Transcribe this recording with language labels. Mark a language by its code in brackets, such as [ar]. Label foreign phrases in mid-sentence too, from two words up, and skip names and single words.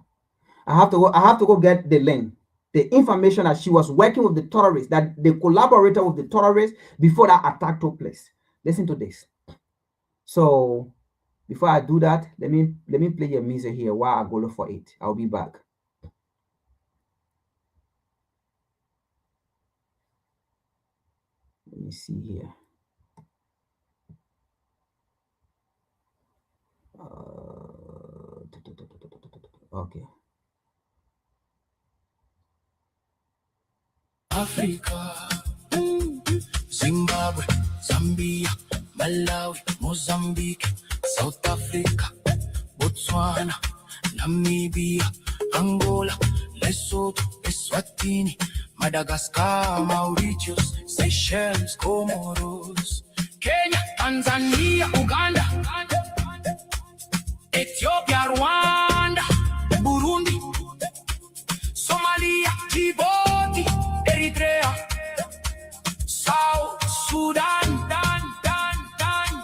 [en] I have to go get the link, the information that she was working with the terrorists, that they collaborated with the terrorists before that attack took place. Listen to this. So before I do that, let me play your music here while I go look for it. I'll be back. Let me see here. Okay. Africa, Zimbabwe, Zambia, Malawi, Mozambique, South Africa, Botswana, Namibia, Angola, Lesotho, Eswatini, Madagascar, Mauritius, Seychelles, Comoros, Kenya, Tanzania, Uganda, Ethiopia, Rwanda, Burundi, Somalia, Djibouti, Eritrea, South Sudan,